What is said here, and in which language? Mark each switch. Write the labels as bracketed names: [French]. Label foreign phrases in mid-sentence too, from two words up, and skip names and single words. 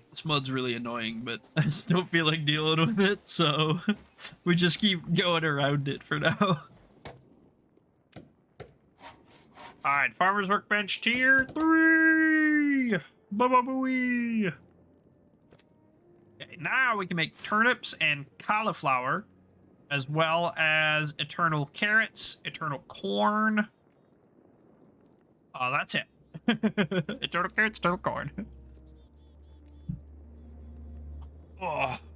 [English] This mud's really annoying, but I just don't feel like dealing with it, so we just keep going around it for now. Alright, Farmer's Workbench Tier 3! Ba-ba-booey! Okay, now we can make turnips and cauliflower, as well as eternal carrots, eternal corn. Oh, that's it. Eternal carrots, eternal corn. Oh.